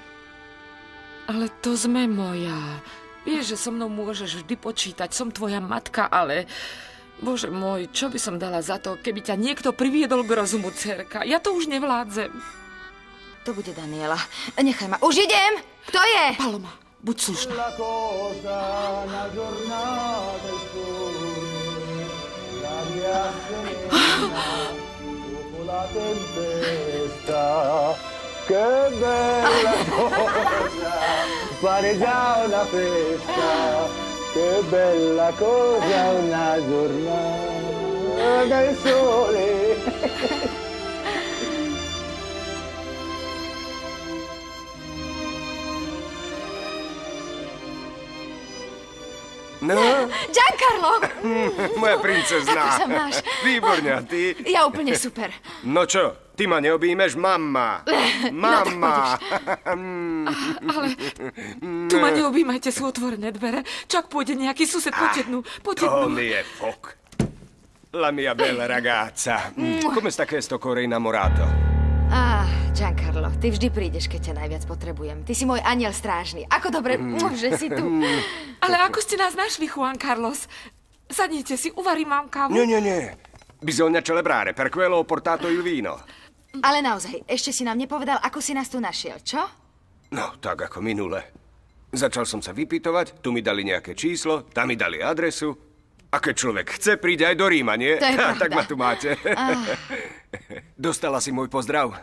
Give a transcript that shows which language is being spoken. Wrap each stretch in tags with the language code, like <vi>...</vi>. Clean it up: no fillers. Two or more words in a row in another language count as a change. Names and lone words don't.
<sk>Ale to sme moja. Vieš, že so mnou môžeš vždy počítať. Som tvoja matka, ale... Bože môj, čo by som dala za to, keby ťa niekto priviedol k rozumu, dcerka? Ja to už nevládzem. To bude Daniela. Nechaj ma. Už idem! Kto je? Paloma, buď slušná.</sk> <it>La tempesta, che bella cosa, fare già una festa, che bella cosa una giornata del sole.</it> <sk>No? Giancarlo! Moja princezná. Ako sa máš? Výborne, a ty? Ja úplne super. No čo, ty ma neobjímeš, mamma? Mamma! Ale tu ma neobjímajte, sú otvorené dvere. Čo ak pôjde nejaký sused po tednu? To mi je fok.</sk> <it>La mia bella ragazza. Come sta questo cuore innamorato?</it> <sk>Giancarlo, ty vždy prídeš, keď ťa najviac potrebujem. Ty si môj aniel strážny. Ako dobre, že si tu. Ale ako ste nás našli, Juan Carlos? Sadnite si, uvarím vám kávu. Nie.</sk> <it>Bisogna celebrare, per quello ho portato il vino.</it> <sk>Ale naozaj, ešte si nám nepovedal, ako si nás tu našiel, čo? No, tak ako minule. Začal som sa vypytovať, tu mi dali nejaké číslo, tam mi dali adresu. A keď človek chce, príde aj do Ríma, nie? To je pravda. Tak ma tu máte. Dostala si môj pozdrav?</sk>